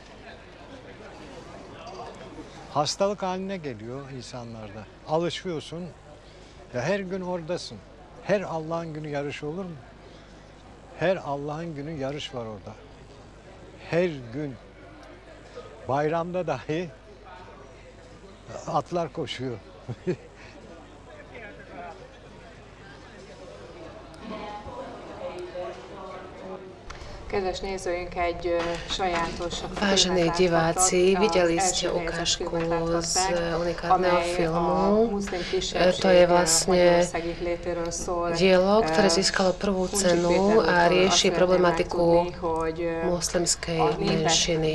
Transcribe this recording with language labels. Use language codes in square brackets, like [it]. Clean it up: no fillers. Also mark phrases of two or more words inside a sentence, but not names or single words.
[tr] Hastalık haline geliyor insanlarda. Alışıyorsun, ya her gün oradasın. Her Allah'ın günü yarış olur mu? Her Allah'ın günü yarış var orada. Her gün. Bayramda dahi atlar koşuyor. [hu] Kedves nézőink, egy sajátos [sk] Vážení diváci, videli ste ukážku z unikátneho filmu. To je vlastne dielo, ktoré získalo prvú cenu a rieši problematiku moslimskej menšiny.